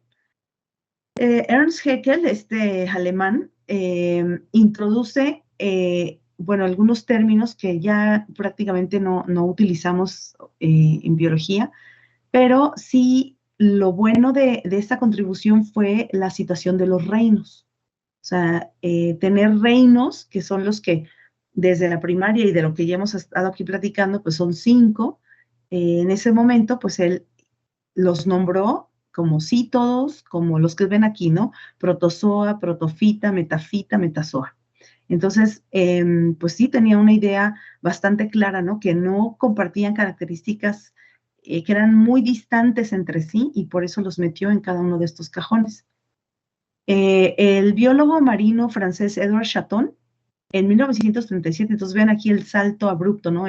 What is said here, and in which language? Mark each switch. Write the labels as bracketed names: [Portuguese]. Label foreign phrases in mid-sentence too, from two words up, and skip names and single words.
[Spanish] Ernst Haeckel, este alemán, introduce, bueno, algunos términos que ya prácticamente no utilizamos en biología, pero sí lo bueno de esta contribución fue la situación de los reinos. O sea, tener reinos, que son los que desde la primaria y de lo que ya hemos estado aquí platicando, pues son 5. En ese momento, pues él los nombró como cítodos, como los que ven aquí, ¿no? Protozoa, protofita, metafita, metazoa. Entonces, pues sí tenía una idea bastante clara, ¿no? Que no compartían características que eran muy distantes entre sí y por eso los metió en cada uno de estos cajones. El biólogo marino francés Edward Chaton, en 1937, entonces ven aquí el salto abrupto, ¿no?